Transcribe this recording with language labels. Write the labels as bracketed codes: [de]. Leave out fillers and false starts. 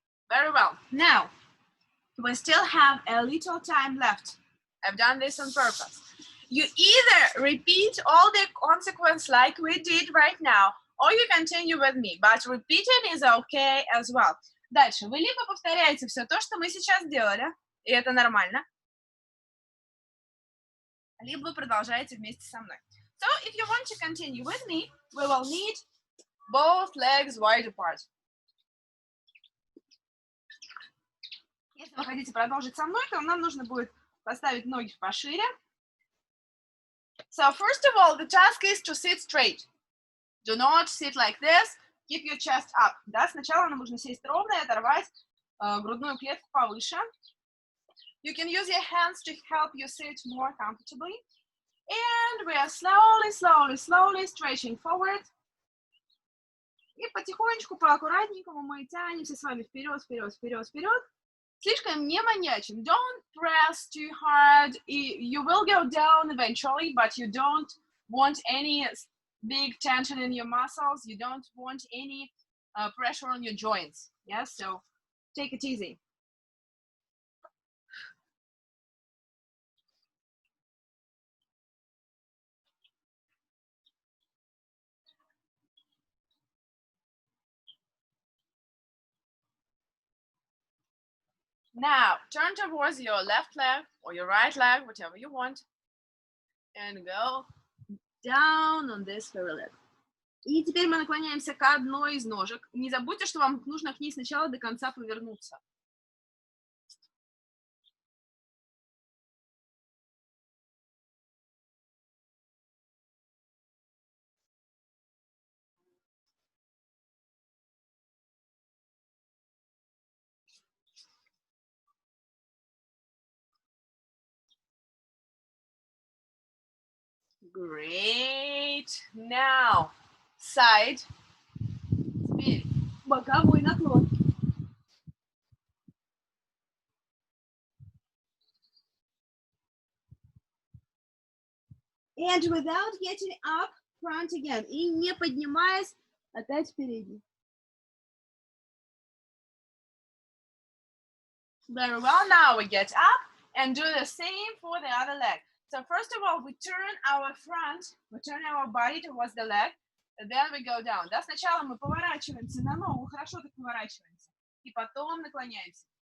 [en] Very well. Now, we still have a little time left. I've done this on purpose. You either repeat all the consequence like we did right now, or you continue with me, but repeating is okay as well. [ru] Дальше. Вы либо повторяете все то, что мы сейчас делали, и это нормально, либо вы продолжаете вместе со мной. [en] So, if you want to continue with me, we will need both legs wide apart. [ru] Если вы хотите продолжить со мной, то нам нужно будет поставить ноги пошире. [en] So, first of all, the task is to sit straight. Do not sit like this. Keep your chest up. [ru] Да, сначала нам нужно сесть ровно и оторвать грудную клетку повыше. [en] You can use your hands to help you sit more comfortably. And we are slowly stretching forward. [ru] И потихонечку, поаккуратненькому мы тянемся с вами вперед. Слишком не маньячим. [en] Don't press too hard. You will go down eventually, but you don't want any big tension in your muscles. You don't want any pressure on your joints. Yes, so take it easy. Now, turn towards your left leg or your right leg, whatever you want, and go down on this very leg. [ru] И теперь мы наклоняемся к одной из ножек. Не забудьте, что вам нужно к ней сначала до конца повернуться. [en] Great. Now, side. [ru] Теперь боковой наклон. [en] And without getting up, front again. [ru] И не поднимаясь, опять передний. [en] Very well. Now we get up and do the same for the other leg. So first of all, we turn our body towards the leg, and then we go down. [ru] Да, сначала мы поворачиваемся на ногу, хорошо так поворачиваемся, и потом наклоняемся.